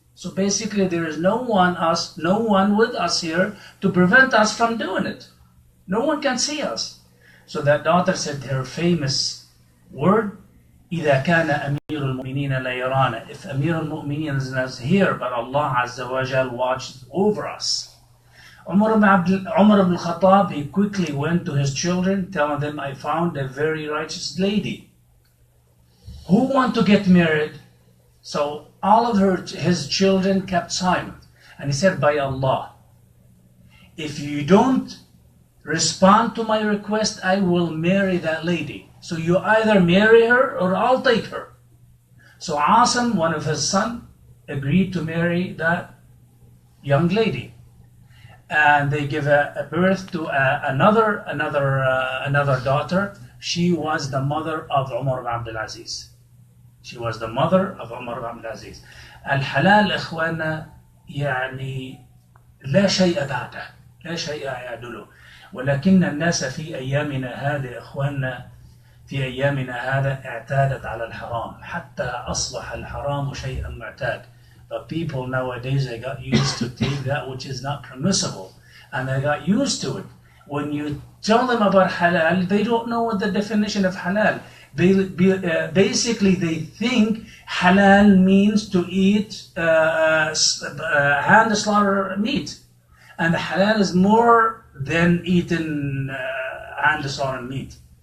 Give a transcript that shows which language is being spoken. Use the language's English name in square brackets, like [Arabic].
[English] So basically there is no one with us here to prevent us from doing it. No one can see us. So that daughter said her famous word, [Arabic] إذا كان أمير المؤمنين لا يرانا. [English] If Amir al-Mu'mineen is not here, but Allah Azza wa Jal watches over us. Umar ibn al-Khattab, he quickly went to his children, telling them, I found a very righteous lady. Who want to get married? So all of his children kept silent. And he said, by Allah, if you don't respond to my request, I will marry that lady. So you either marry her or I'll take her. So Asim, one of his sons, agreed to marry that young lady. And they give a birth to another daughter. She was the mother of Umar ibn Abdul Aziz. She was the mother of Umar ibn Abdul Aziz. [Arabic] الحلال إخوانا يعني لا شيء بعده، لا شيء يعدله. ولكن الناس في أيامنا هذه إخواننا في أيامنا هذا اعتادت على الحرام حتى أصبح الحرام شيئا معتاد. [English] But people nowadays, they got used to take that which is not permissible, and they got used to it. When you tell them about halal, they don't know what the definition of halal. Basically, they think halal means to eat hand slaughter meat, and halal is more than eating hand slaughter meat.